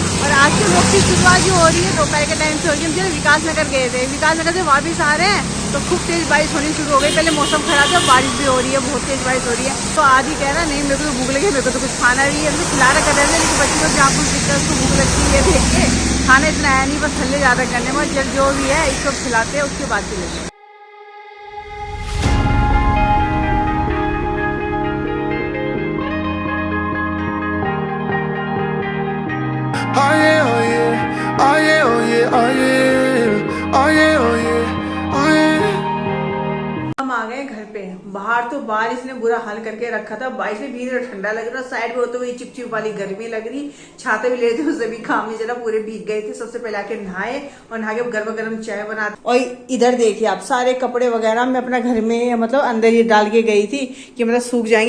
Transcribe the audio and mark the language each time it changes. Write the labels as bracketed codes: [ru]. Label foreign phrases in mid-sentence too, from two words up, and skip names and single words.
[hi] और आज के लोग की शुरुआत जो हो रही है दोपहर के टाइम से हो रही है। हम जो विकास नगर गए थे, विकास नगर से वापस आ रहे हैं तो खूब तेज बारिश होनी शुरू हो गई। पहले मौसम खराब है, बारिश भी हो रही है, बहुत तेज बारिश हो रही है। तो आदि कह रहा नहीं मेरे को तो भूख लगी, मेरे को तो कुछ खाना भी है। तो खिला रहा कर रहे थे, लेकिन बच्चे को जहाँ कुछ दिखता है उसको भूख लगती है देख के। खाना इतना आया नहीं, बस थल्ले ज़्यादा करने में। जब जो भी है इसको खिलाते हैं, उसके बाद चलेंगे। [en] Oh yeah, oh yeah, oh yeah, oh yeah, oh yeah, oh yeah, oh yeah, oh yeah. [hi] हम आ गए घर पे। बाहर तो बारिश ने बुरा हाल करके रखा था। बारिश में भीग रहा, ठंडा लग रहा, साइड में होते हुए चिपचिप वाली गर्मी लग रही। छाते भी ले थे, उससे भी काम नहीं चला, पूरे भीग गए थे। सबसे पहले आके नहाए और नहा के गर्मा गर्म चाय बनाते। और इधर देखिए आप, सारे कपड़े वगैरह मैं अपना घर में मतलब अंदर ही डाल के गई थी कि मतलब सूख जाएंगे।